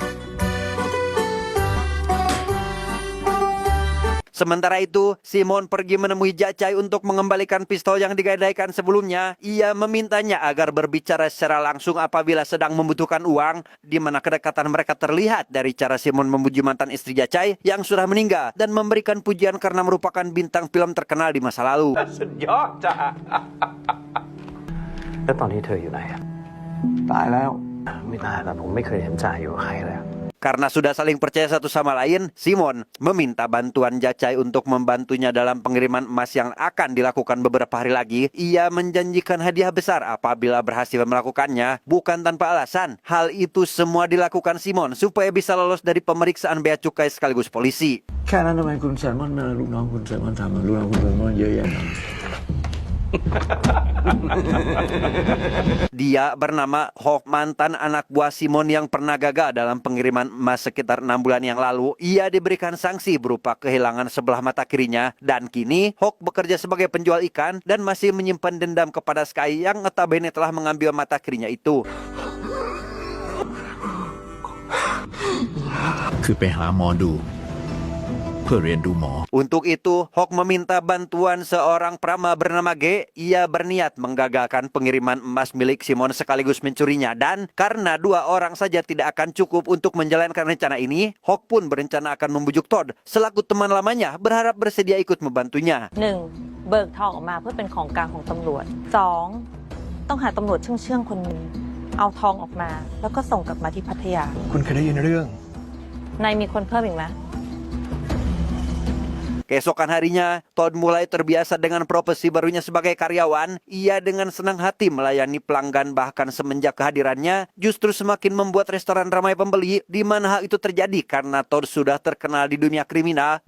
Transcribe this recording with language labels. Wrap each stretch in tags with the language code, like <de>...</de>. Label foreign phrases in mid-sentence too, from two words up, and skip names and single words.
<id>Sementara itu, Simon pergi menemui Jachai untuk mengembalikan pistol yang digadaikan sebelumnya. Ia memintanya agar berbicara secara langsung apabila sedang membutuhkan uang, di mana kedekatan mereka terlihat dari cara Simon memuji mantan istri Jachai yang sudah meninggal dan memberikan pujian karena merupakan bintang film terkenal di masa lalu.</id> <th>สุดยอดจ้ะแล้วตอนนี้เธออยู่ไหนอะตายแล้วไม่ตายแต่ผมไม่เคยเห็นจ่าอยู่กับใครเลย</th> <id>Karena sudah saling percaya satu sama lain, Simon meminta bantuan Jachai untuk membantunya dalam pengiriman emas yang akan dilakukan beberapa hari lagi. Ia menjanjikan hadiah besar apabila berhasil melakukannya, bukan tanpa alasan. Hal itu semua dilakukan Simon supaya bisa lolos dari pemeriksaan bea cukai sekaligus polisi.</id> <th>แค่นั้นทำไมคุณแซมมอนมาลูกน้องคุณแซมมอนทำลูกน้องคุณแซมมอนเยอะแยะ</th> <id>Dia bernama Hok, mantan anak buah Simon yang pernah gagal dalam pengiriman emas sekitar 6 bulan yang lalu. Ia diberikan sanksi berupa kehilangan sebelah mata kirinya. Dan kini Hok bekerja sebagai penjual ikan dan masih menyimpan dendam kepada Sky yang notabene telah mengambil mata kirinya itu.</id> <th>คือไปหาหมอดูเพื่อเรียนดูหมอ</th> <id>Untuk itu, Hok meminta bantuan seorang prama bernama G. Ia berniat menggagalkan pengiriman emas milik Simon sekaligus mencurinya. Dan karena 2 orang saja tidak akan cukup untuk menjalankan rencana ini, Hok pun berencana akan membujuk Todd selaku teman lamanya berharap bersedia ikut membantunya. 1.</id> <th>เบิกทองออกมาเพื่อเป็นของกลางของตำรวจ 2. ต้องหาตำรวจเชื่องๆคนหนึ่งเอาทองออกมาแล้วก็ส่งกลับมาที่พัทยา คุณเคยได้ยินเรื่อง นายมีคนเพิ่มอีกไหม</th> <id>Keesokan harinya, Todd mulai terbiasa dengan profesi barunya sebagai karyawan. Ia dengan senang hati melayani pelanggan, bahkan semenjak kehadirannya justru semakin membuat restoran ramai pembeli, di mana hal itu terjadi karena Todd sudah terkenal di dunia kriminal.</id>